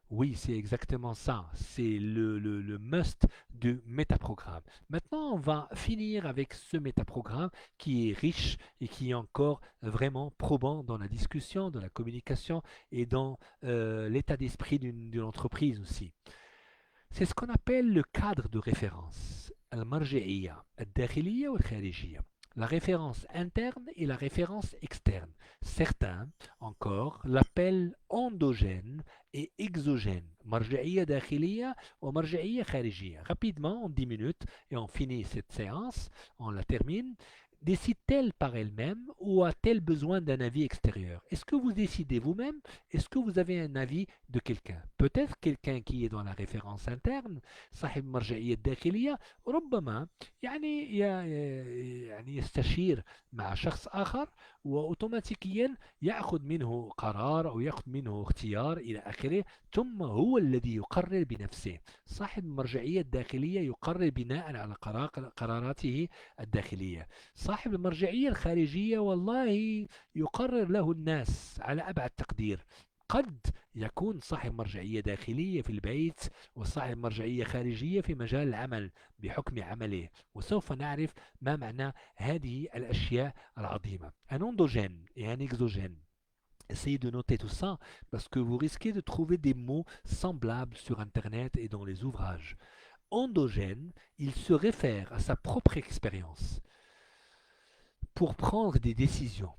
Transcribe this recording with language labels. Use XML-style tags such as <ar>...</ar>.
<fr>Oui, c'est exactement ça. C'est le must du métaprogramme. Maintenant, on va finir avec ce métaprogramme qui est riche et qui est encore vraiment probant dans la discussion, dans la communication et dans l'état d'esprit d'une entreprise aussi. C'est ce qu'on appelle le cadre de référence.</fr> <ar>المرجعية الداخلية والخارجية.</ar> <fr>La référence interne et la référence externe. Certains encore l'appellent endogène et exogène.</fr> <ar>مرجعية داخلية ومرجعية خارجية.</ar> <fr>Rapidement, en 10 minutes, et on finit cette séance, on la termine. Décide-t-elle par elle-même ou a-t-elle besoin d'un avis extérieur? Est-ce que vous décidez vous-même? Est-ce que vous avez un avis de quelqu'un? Peut-être quelqu'un qui est dans la référence interne</fr> <ar>صاحب المرجعية الداخلية ربما يعني يستشير مع شخص آخر وأوتوماتيكيا يأخذ منه قرار أو يأخذ منه اختيار إلى آخره ثم هو الذي يقرر بنفسه. صاحب المرجعية الداخلية يقرر بناء على قراراته الداخلية. صاحب المرجعية الخارجية والله يقرر له الناس على أبعد تقدير. قد يكون صاحب مرجعية داخلية في البيت وصاحب مرجعية خارجية في مجال العمل بحكم عمله وسوف نعرف ما معنى هذه الأشياء العظيمة.</ar> <fr>Un endogène et un exogène. Essayez de noter tout ça parce que vous risquez de trouver des mots semblables sur Internet et dans les ouvrages. Endogène, il se réfère à sa propre expérience pour prendre des décisions.</fr>